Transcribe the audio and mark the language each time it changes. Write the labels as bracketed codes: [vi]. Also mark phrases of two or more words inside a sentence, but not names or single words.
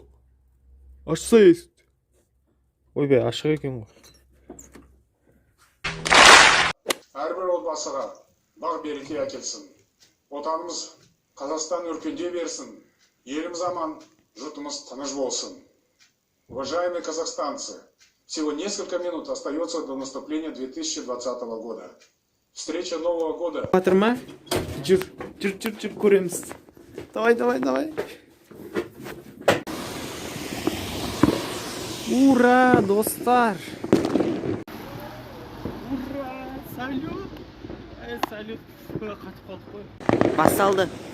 [kk] Ашса есікті. Ойбай, ашық екен ғой. Әрбір отбасыға бақ береке әкелсін. Отанымыз Қазақстан өркендей берсін. Еліміз аман, жұртымыз тыныш болсын. [ru] Уважаемые казахстанцы, всего несколько минут остается до наступления 2020 года. Встреча Нового года. [kk] Батырма? Жүр, көреміз. Давай. Ура, достар! [ru] Ура, салют! [kk] Салют! Қатып қалдық қой. Басталды.